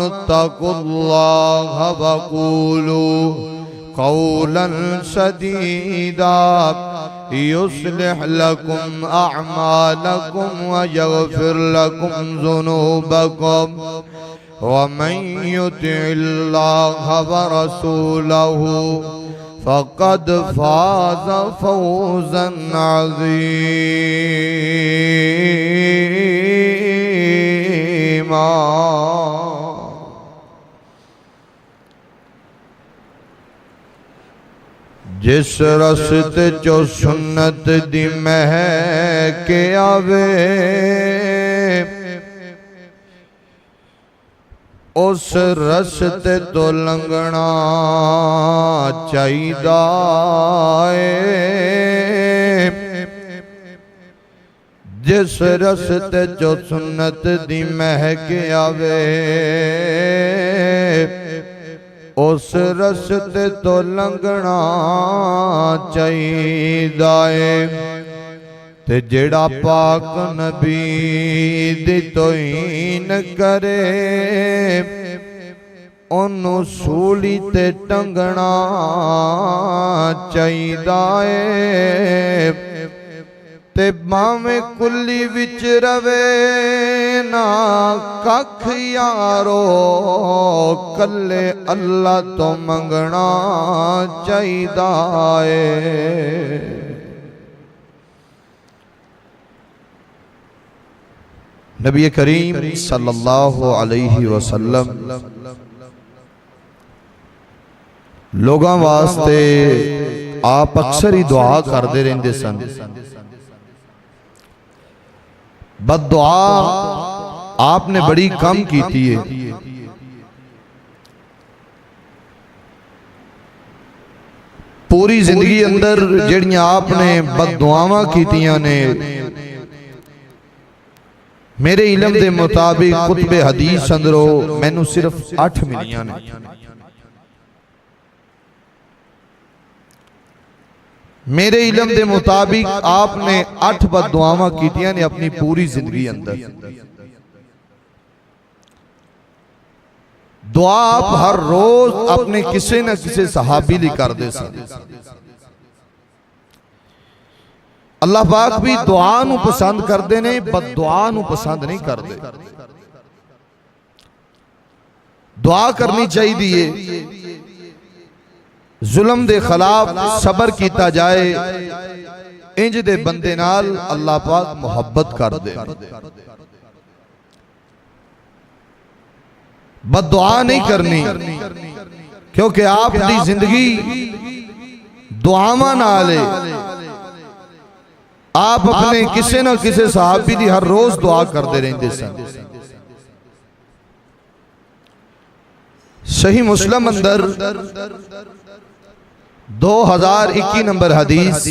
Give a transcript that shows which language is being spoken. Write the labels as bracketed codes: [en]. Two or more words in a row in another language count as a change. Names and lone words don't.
[ar] اتقوا الله وقولوا قولا سديدا يصلح لكم أعمالكم ويغفر لكم ذنوبكم ومن يطع الله ورسوله فقد فاز فوزا [pa] عظيما جس رستے چو سنت دی مہک آوے اس رستے تو لنگنا چاہیدا ہے جس رستے جو سنت دی مہک آوے اس رستے تو لنگنا چاہیدا ہے تے جیڑا پاک نبی دی توہین کرے انہوں سولی تے ٹنگنا چاہیدا ہے تے باویں کلی وچ روے نا ککھ یارو کلے اللہ تو منگنا چاہیدا ہے نبی کریم [ar] صلی اللہ علیہ وسلم [pa] لوگاں واسطے آپ اکثر ہی دعا کر دے رہندے سن بد دعا آپ نے بڑی کم کیتی ہے پوری زندگی اندر جڑیاں آپ نے بد دعاواں کیتیاں نے میرے علم دے مطابق کتب حدیث اندرو میں نو صرف 8 ملیاں نے میرے علم دے مطابق آپ نے 8 بد دعاواں کیتیاں نے اپنی پوری زندگی اندر دعا آپ ہر روز اپنے کسی نہ کسی صحابی لی کر دے سن اللہ پاک بھی دعا نو پسند کر دے نہیں بد دعا نو پسند نہیں کر دے دعا کرنی چاہیے دیئے ظلم دے خلاف صبر کیتا جائے انج دے بندے نال اللہ پاک محبت کر دے بد دعا نہیں کرنی کیونکہ آپ دی زندگی دعاواں نالے آپ اپنے کسی نہ کسی صحابی دی ہر روز دعا کر دے رہندے سن صحیح مسلم اندر 2021 نمبر حدیث